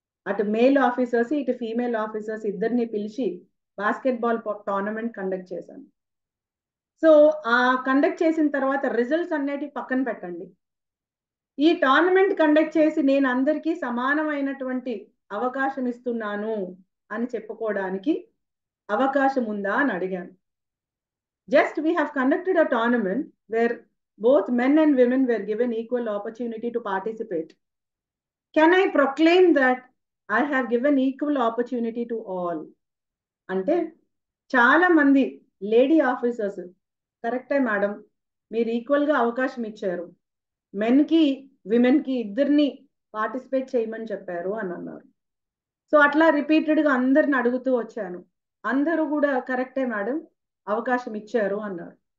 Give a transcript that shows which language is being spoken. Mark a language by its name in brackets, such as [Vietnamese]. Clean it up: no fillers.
[Telugu] అటు male officers ఇటు female officers ఇద్దరిని పిలిచి బాస్కెట్బాల్ టోర్నమెంట్ కండక్ట్ చేశాను. సో ఆ కండక్ట్ చేసిన తర్వాత రిజల్ట్స్ అన్నిటి పక్కన పెట్టండి. ఈ టోర్నమెంట్ కండక్ట్ చేసి నేను అందరికీ సమానమైనటువంటి అవకాశం ఇస్తున్నాను అని చెప్పుకోవడానికి అవకాశం ఉందా అని అడిగాను. [English] Just we have conducted a tournament where both men and women were given equal opportunity to participate. Can I proclaim that I have given equal opportunity to all? [Telugu] అంటే చాలా మంది లేడీ ఆఫీసర్స్ కరెక్టే మేడం, మీరు ఈక్వల్గా అవకాశం ఇచ్చారు, మెన్కి విమెన్కి ఇద్దరిని participate చేయమని చెప్పారు అని అన్నారు. సో అట్లా రిపీటెడ్గా అందరిని అడుగుతూ వచ్చాను. అందరూ కూడా కరెక్టే మేడం, అవకాశం ఇచ్చారు అన్నారు.